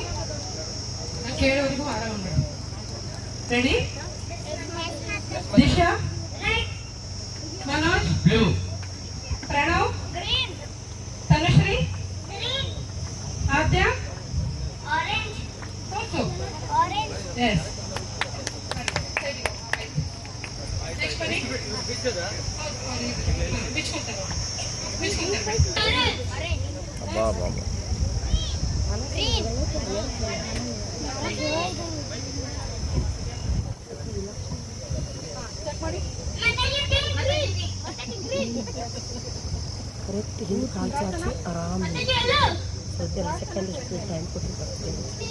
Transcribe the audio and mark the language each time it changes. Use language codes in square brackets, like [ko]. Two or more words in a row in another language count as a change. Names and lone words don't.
[kn] ನಾನು ಕೇಳೋರಿಗೂ ಆರಾಮ ಮಾಡಿ. ರೆಡಿ? ದಿಶಾ, [en] मनोज, ब्लू, प्रणव, ग्रीन, तनुश्री, ग्रीन, आद्या, ऑरेंज, also ऑरेंज. Yes. Next buddy. Which one? Which one? Orange. बाबा, Green. [kn] ಕರೆಕ್ಟ್ ಹಿಂದೆ ಕಾಲು ಚಾಚಿ ಆರಾಮ್ ಸ್ವಲ್ಪ [en] second time [kn] ಕೊಟ್ಟು ಬರ್ತೀನಿ.